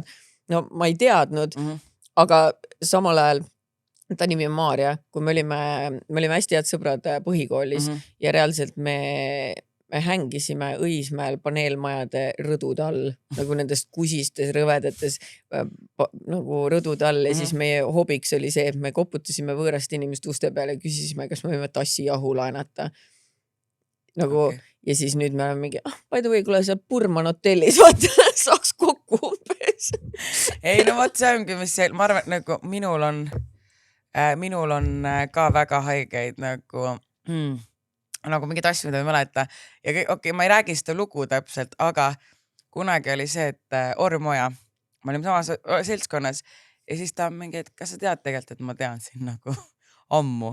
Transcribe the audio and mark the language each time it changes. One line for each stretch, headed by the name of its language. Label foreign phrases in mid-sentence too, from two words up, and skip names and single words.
Estonian: No ma ei teadnud, aga samal ajal, ta nimi on Maarja, kui me olime hästi head sõbrad põhikoolis ja reaalselt me hängisime Õismäel paneelmajade rõdude all, nagu nendest kusistes rõvedates nagu rõdude all ja siis meie hobiks oli see, et me koputasime võõrast inimest uste peale ja küsisime, kas me võime tassijahu laenata. Nagu, ja siis nüüd me oleme mingi,
English: by the way,
Estonian: kuule seal Burman hotellis, vaata, saaks kokku umbes. Ei, no vaat see ongi, mis see, ma arvan, et nagu minul on ka väga haigeid nagu mingid asju, mida ei mäleta. Ja okei, ma ei räägi seda lugu täpselt, aga kunagi oli see, et Ormoja, ma olime samas seltskonnas ja siis ta on mingi, et kas sa tead tegelikult, et ma tean siin nagu ammu.